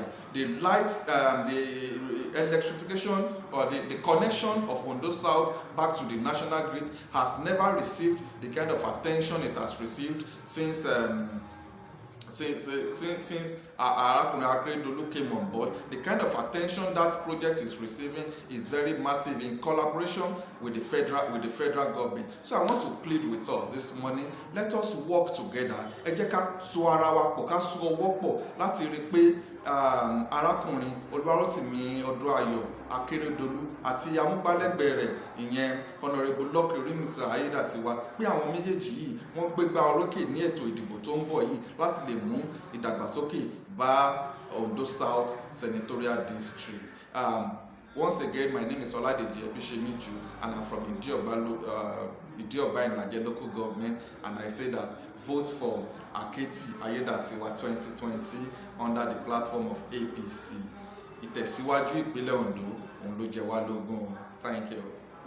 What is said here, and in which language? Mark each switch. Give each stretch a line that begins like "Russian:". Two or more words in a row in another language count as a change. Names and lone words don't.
English: The lights, the electrification or the connection of Ondo South back to the national grid has never received the kind of attention it has received since Arakunrin Akeredolu came on board. The kind of attention that project is receiving is very massive, in collaboration with the federal government. So I want to plead with us this morning. Let us work together.
Yoruba: Ẹ jẹ́ ká so ara wa pọ̀, ká so ọwọ́ pọ̀ láti rí pé Arakunrin Oluwarotimi Akeredolu àti amúgbálẹ́gbẹ̀ẹ́ rẹ̀, ìyẹn Honorable Lucky Orimisa Ayedatiwa, pé àwọn méjèèjì yìí wọ́n gbégbá orókè ní ètò ìdìbò tó ń bọ̀ yìí láti lè mú ìdàgbàsókè bá Ondo South
English: senatorial district. Once again, my name is Oladejie Bishemeju, and I'm from Idiogba in Irele local government, and I say that vote for Aketi Ayedatiwa 2020 under the platform of APC.
Yoruba: Ìtẹ̀síwájú ìpínlẹ̀ Ondo òun ló jẹ wá lógún.
English: Thank you.